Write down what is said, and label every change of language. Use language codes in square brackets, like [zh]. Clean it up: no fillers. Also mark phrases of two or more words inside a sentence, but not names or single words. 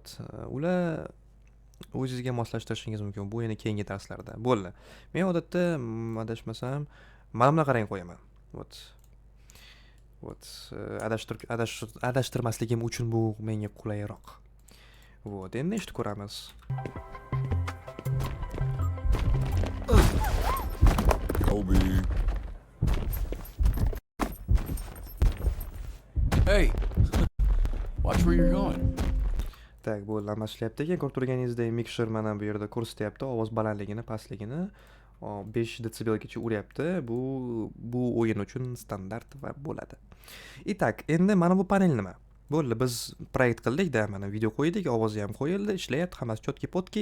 [uz] Ular o'zingizga moslashtirishingiz mumkin. Bu yana keyingi darslarda. Bo'ldi. Men odatda adashmasam mana bunaqa rang qo'yaman. Vot. Adashtirmasligim uchun bu menga qulayroq. Vot. Endi eshitib ko'ramiz. Kobe. [en] Hey, watch where you're going. [uz] Tak, bo'ldi, almashtiryapti. Keyin ko'rib turganingizdek mixer mana bu yerda ko'rsatyapti ovoz balandligini, pastligini. 5 desibelgacha uryapti. Bu o'yin uchun standart va bo'ladi. Itak, endi mana bu panel nima? Bo'ldi, biz proyekt qildik-da, mana video qo'ydik, ovozi ham qo'yildi, ishlayapti, hammasi chotki-potki.